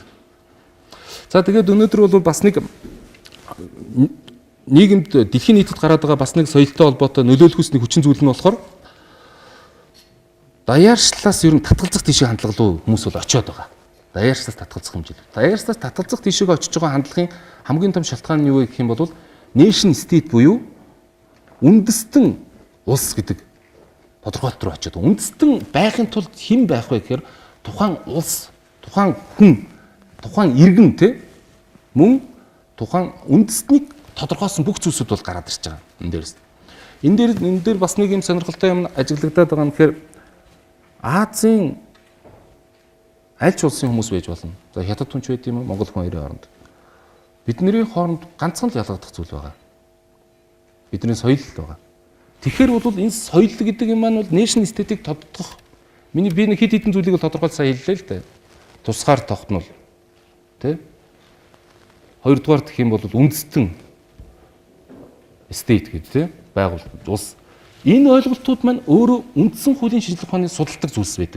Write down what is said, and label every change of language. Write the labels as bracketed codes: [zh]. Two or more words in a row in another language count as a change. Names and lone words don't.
[mn] За тэгээд өнөөдөр бол бас нэг нийгэмд дэлхийн нийтэд гараад байгаа бас нэг соёлтой холбоотой нөлөөлөхөөс нэг хүчин зүйл нь болохоор даяаршлаас ер нь татгалзах тийшээ хандлага руу хүмүүс бол очиод байгаа. Даяаршлаас татгалзах хэмжээ. Даяаршлаас татгалзах тийшээ очиж байгаа хандлагын хамгийн том шалтгаан нь юу вэ гэх юм бол [en] nation state [mn] буюу үндэстэн улс гэдэг тодорхойлолт руу очиод үндэстэн байхын тулд хэн байх вэ гэхээр тухайн улс, тухайн хүн, тухайн иргэн те мөн тухайн үндэстнийг тодорхойлсон бүх зүйлсүүд бол гараад ирж байгаа энэ дээрээс. Энэ дээр бас нэг юм сонирхолтой юм ажиглагдаад байгаа нь тэгэхээр Азийн аль ч улсын хүмүүс байж болно. За хятад хүнч байд юм уу, монгол хүн хоёрын хооронд. Бидний хооронд ганцхан л ялгагдах зүйл байгаа. Бидний соёл л байгаа. Тэгэхээр бол энэ соёл гэдэг юм маань бол [en] nation state- [mn] ийг тодтогох би нэг хэд хэдэн зүйлийг бол тодорхойлж сайн хэллээ л дээ. Тусгаар тогтнол. Тэ? Хоёрдугаар гэх юм бол үндэстэн state гэдэг тэ байгууллага улс. Энэ ойлголтууд маань өөрөө үндсэн хуулийн шинжилгээ ухааны судалдаг зүйлс байдаг.